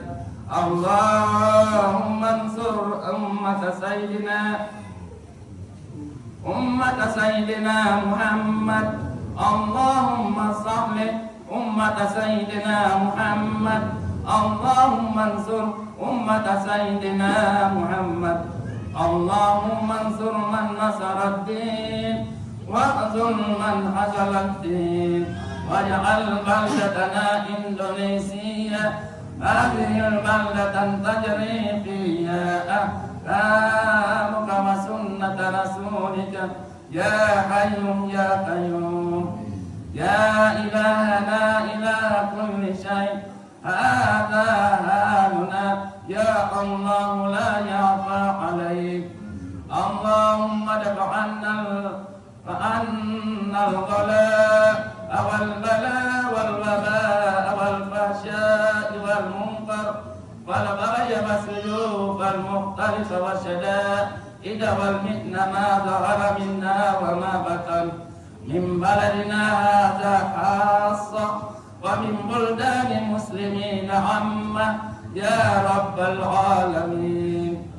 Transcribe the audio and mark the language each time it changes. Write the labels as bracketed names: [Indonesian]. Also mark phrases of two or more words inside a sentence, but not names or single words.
[Arabic] اللهم انصر أمة سيدنا محمد. اللهم صل أمة سيدنا محمد. اللهم انصر أمة سيدنا محمد. اللهم انصر من نصر الدين واخذل من خذل الدين واجعل بلدتنا إندونيسيا هذه البلدة تجري فيها أحكامك وسنة رسولك يا حي يا قيوم يا إلهنا إله كل شيء هذا حالنا يا الله لا يخفى عليك. اللهم ادفع عنا الغلاء والبلاء والوباء والفحشاء والمنكر والمختلف والشدائد والمحن ما ظهر منا وما بطن من بلدنا هذا خاصة ومن بلدان المسلمين عامة يا رب العالمين.